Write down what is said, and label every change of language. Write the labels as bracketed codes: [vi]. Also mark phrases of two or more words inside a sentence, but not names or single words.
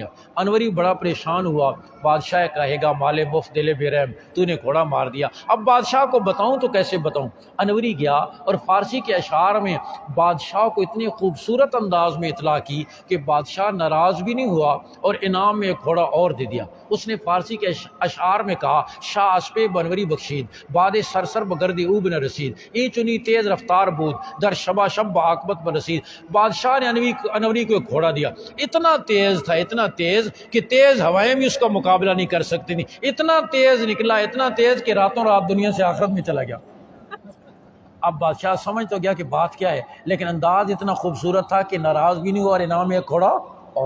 [ur] انوری بڑا پریشان ہوا، بادشاہ کہے گا مال مفت دل بے رحم، تو نے گھوڑا مار دیا، اب بادشاہ کو بتاؤں تو کیسے بتاؤں؟ انوری گیا اور فارسی کے اشعار میں بادشاہ کو اتنے خوبصورت انداز میں اطلاع کی کہ بادشاہ ناراض بھی نہیں ہوا اور انعام میں ایک گھوڑا اور دے دیا۔ اس نے فارسی کے اشعار میں کہا [fa] شاہ اسپے بنوری بخشید، باد سرسر بگردی او بن رسید، ای چنی تیز رفتار بود در شبا شب عاقبت برسید۔ [ur] بادشاہ نے انوری کو ایک گھوڑا دیا، اتنا تیز تھا، اتنا تیز کہ تیز ہوائیں بھی اس کا مقابلہ نہیں کر سکتی تھی، اتنا تیز نکلا، اتنا تیز کہ راتوں رات دنیا سے آخرت میں چلا گیا۔ اب بادشاہ سمجھ تو گیا کہ بات کیا ہے، لیکن انداز اتنا خوبصورت تھا کہ ناراض بھی نہیں ہوا اور انعام ایک گھوڑا اور۔